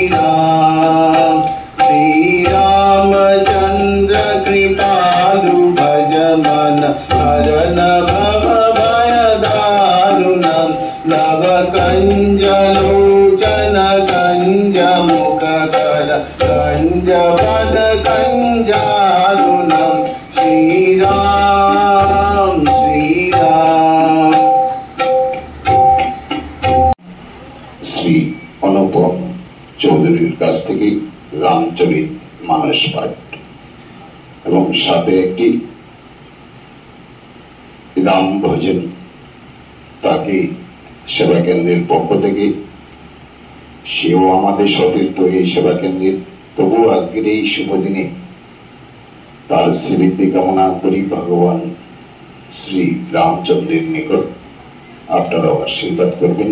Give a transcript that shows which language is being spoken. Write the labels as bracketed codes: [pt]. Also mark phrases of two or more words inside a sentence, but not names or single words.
[awa] राम श्री रामचंद्र कृपालु भज मन हरन भव भय दारुणम नव कंज लोचन कंज मुख कर कंज पद कंजारुणम श्री राम श्री राम। [bn] শ্রী অনুপম চৌধুরীর কাছ থেকে রামচরিত মানস পাঠ এবং সাথে একটি রাম ভজন তাকে সেবা কেন্দ্রের পক্ষ থেকে, সেও আমাদের সতীর্থ এই সেবা কেন্দ্রের, তবুও আজকের এই শুভ দিনে তার শ্রীবৃদ্ধি কামনা করি ভগবান শ্রী রামচন্দ্রের নিকট আপনারাও আশীর্বাদ করবেন।